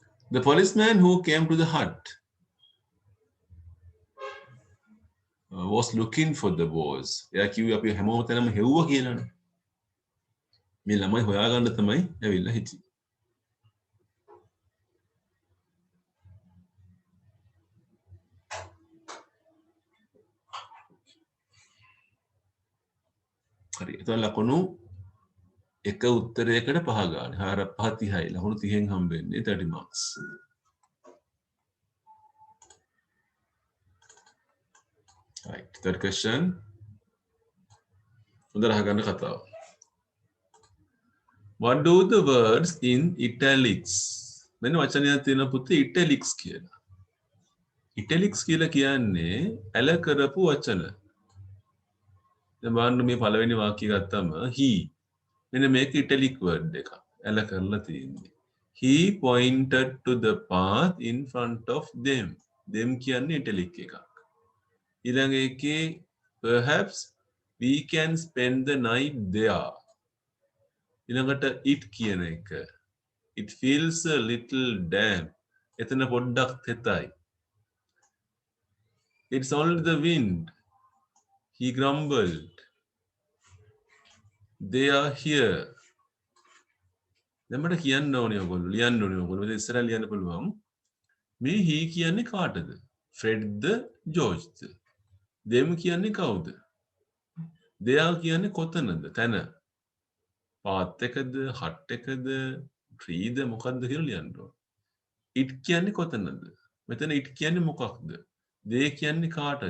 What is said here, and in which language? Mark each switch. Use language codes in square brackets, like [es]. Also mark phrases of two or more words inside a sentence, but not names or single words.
[en] The policeman who came to the hut was looking for the boys. [si] එයා කිව්වේ අපි හැමෝම තැනම හෙව්වා කියලානේ. මේ ළමයි හොයාගන්න තමයි ඇවිල්ලා හිටියේ. හරි. එතන ලකුණු එක උත්තරයකට 5 ගන්න. 5:30යි. ලකුණු 30න් හම්බෙන්නේ [en] 30 marks. Right. Third question. [si] හොඳට අහගන්න කතාව. [en] What do the words in italics? [si] මෙන්න වචනයක් තියෙනවා පුතේ italics කියලා. italics කියලා කියන්නේ ඇල කරපු වචන. දැන් බලන්න මේ පළවෙනි වාක්‍යය ගත්තම he. මෙන්න මේක [en] italic word [si] එකක්. ඇල කරලා තියෙන්නේ. [en] He pointed to the path in front of them. them කියන්නේ italic [si] එකක්. ඊළඟ එකේ [en] perhaps we can spend the night there. [si] ඊළඟට it කියන එක. [en] It feels a little damp. [si] එතන පොඩ්ඩක් තෙතයි. [en] It's only the wind. He grumbled. They are here. [si] දැන් මට කියන්න ඕනේ ඔයගොල්ලෝ ලියන්න ඕනේ ඔයගොල්ලෝ. ඉතින් ඉස්සරහ ලියන්න පුළුවන්. මේ he කියන්නේ කාටද? Fredද Georgeද? them කියන්නේ කවුද? [en] they are [si] කියන්නේ කොතනද? තැන. path එකද? hut එකද? tree ද මොකක්ද කියලා ලියන්න ඕනේ. it කියන්නේ කොතනද? මෙතන it කියන්නේ මොකක්ද? they කියන්නේ කාටද?